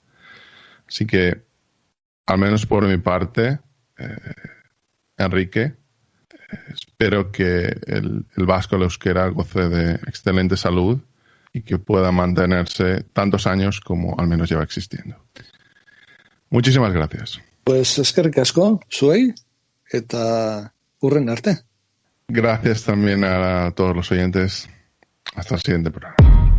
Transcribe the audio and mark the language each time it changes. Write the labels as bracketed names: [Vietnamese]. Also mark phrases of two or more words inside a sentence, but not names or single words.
[Spanish] Así que, al menos por mi parte, Enrique, espero que el vasco el euskera goce de excelente salud y que pueda mantenerse tantos años como al menos lleva existiendo. Muchísimas gracias. [Basque] Pues eskerrik asko, zuei, eta hurren arte. [Spanish] Gracias también a todos los oyentes. Hasta el siguiente programa.